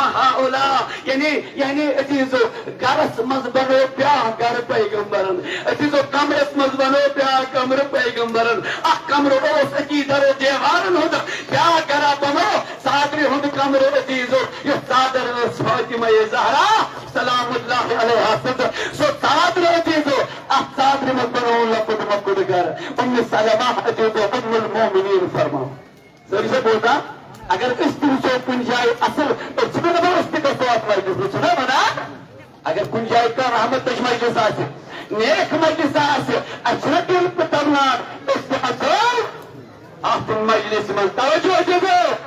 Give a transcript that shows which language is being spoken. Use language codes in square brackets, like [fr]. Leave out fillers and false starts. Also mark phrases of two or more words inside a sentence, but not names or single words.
[ks] ہؤلاء یعنی عزیٖزو گرس منٛز بنوو بیٛاکھ گرٕ پیغمبرن عزیٖزو کمرس منٛز بنوو بیٛاکھ کمرٕ پیغمبرن اکھ کمرٕ اوس أکی درو دیوارن ہُنٛد بیٛاکھ گرا بنوو صادرِ ہُنٛد کمرٕ عزیٖزو یۄس صادر ٲس فاطمہ زہرا [ar] سلام اللہ علیہ [ks] سو صادر عزیزو اتھ صادرِ منٛز بنوو لۄکُٹ مۄکُٹ گرٕ ام سلمہ عزیزو ام المؤمنین فرماو سٲری چھا بوزان اگر أسۍ تہِ وٕچھو کُنہِ جایہِ اصل أسۍ چھِنہٕ دپان أسۍ تہِ گژھو اتھ مجلس منٛز چھِنا ونان اگر کُنہِ جایہِ کانٛہہ رحمتٕچ مجلس آسہِ نیک مجلس آسہِ اسہِ چھُنہ دل پِترنان أسۍ تہِ اژو اتھ مجلس منٛز توجہ عزیزو